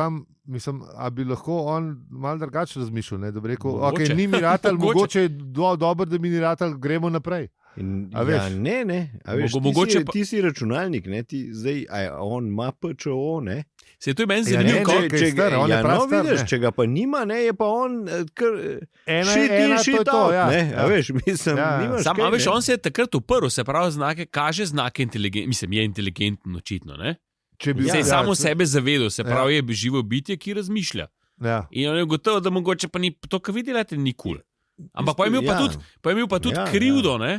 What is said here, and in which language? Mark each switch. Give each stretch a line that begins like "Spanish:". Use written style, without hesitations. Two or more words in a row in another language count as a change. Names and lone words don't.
Slovenian: Sam, mislim, a bi lahko on malo drugače razmišljal, ne? Da bi rekel, ok, ni mi ratal, mogoče je dobro, da mi ni ratal, gremo naprej. Ja, ne. A veš, ti si računalnik, ne? Ti zdaj, on ima PČO, ne? Se to je meni zanimivo, če ga pa nima, ne, je pa on
English: shit out,
Slovenian: ja. A veš, mislim, nimaš sam, kaj, a veš, on se je takrat uprl, se pravi, kaže znake inteligentnosti, mislim, je inteligenten očitno, ne? Se je samo sebe zavedel, se pravi, je živo bitje, ki razmišlja. Ja. In on je gotovo, da mogoče pa ni to, kar vidite, ni kul. Ampak pa je imel pa tudi krivdo, ne?